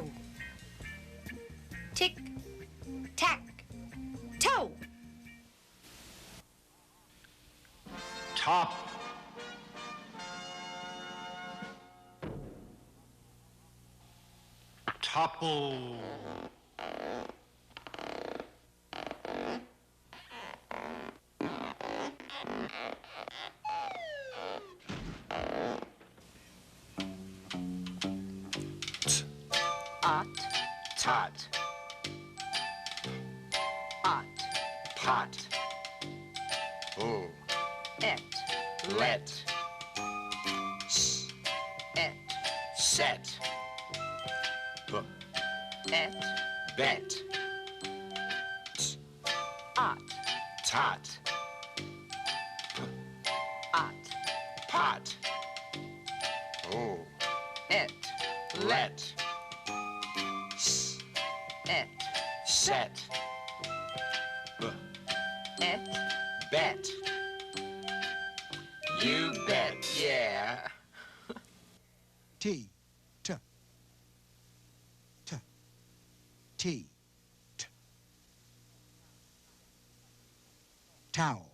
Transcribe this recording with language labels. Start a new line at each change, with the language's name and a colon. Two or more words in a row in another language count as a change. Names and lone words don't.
English: Tick. Tack. Toe. Top. Topple. Ot. Tot. Ot. Pot. Oh. Et. Let. Et. Set. Et. Bet. Ot. Tot. Ot. Pot. Oh. Et. Let. Et. Set. Et. Bet. You bet, yeah. T. T. T. T. T. Towel.